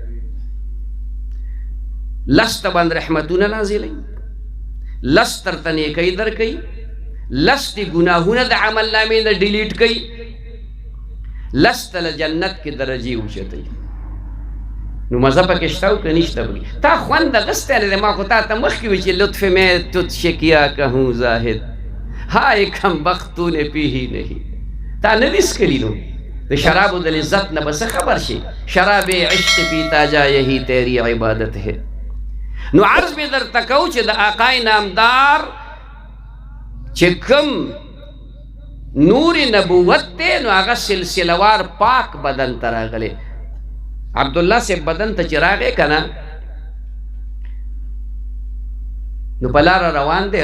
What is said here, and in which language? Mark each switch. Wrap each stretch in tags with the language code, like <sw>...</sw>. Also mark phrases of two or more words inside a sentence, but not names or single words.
<ps>لس ته باندې رحمتونه نازلوي، لس درته نیکۍ درکوي، لس دې ګناهونه د عمل نامې نه ډیلیټ کوي، لس ته له جنت کې درجې اوچتوي. نو مزه پکې شته او که نشته پکې؟ تا خوند اخیستی دی. ما خو تا ته مخکې وي چې</ps> <ur>لطف میں تجھ سے کیا کہوں زاہد ہائے کم بخت تو نے پی ہی نہیں.</ur> <ps>تا نه دي څکلي نو د شرابو د لذت نه به څه خبر شي؟</ps> <ur>شراب عشق پیتا جا یہی تیری عبادت ہے.</ur> <ps>نو عرض به درته کوو چې د آقای نامدار چې کوم نور نبوت دی نو هغه سلسلهوار پاک بدن ته راغلی. عبدالله صاحب بدن ته چې راغی که نه نو په لاره روان دی.</ps>